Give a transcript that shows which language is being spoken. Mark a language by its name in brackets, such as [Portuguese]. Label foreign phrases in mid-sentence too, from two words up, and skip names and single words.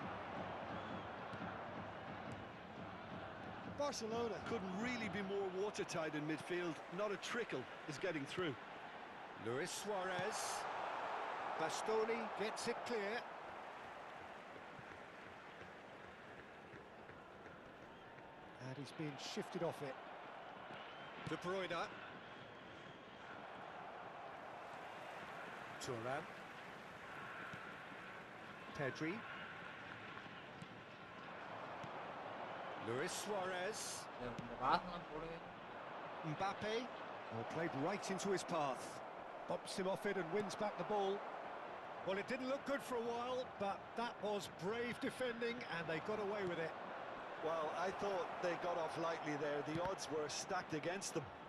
[English] Barcelona couldn't really be more watertight in midfield. Not a trickle is getting through. Luis Suarez. Bastoni gets it clear. And he's being shifted off it. De Bruyne. Thuram. Pedri. Luis Suarez. [Tamil] இந்த பாசனம் போடுவே [English] Mbappe. Oh, played right into his path. Bops him off it and wins back the ball. Well, it didn't look good for a while, but that was brave defending and they got away with it. Well, I thought they got off lightly there. The odds were stacked against them.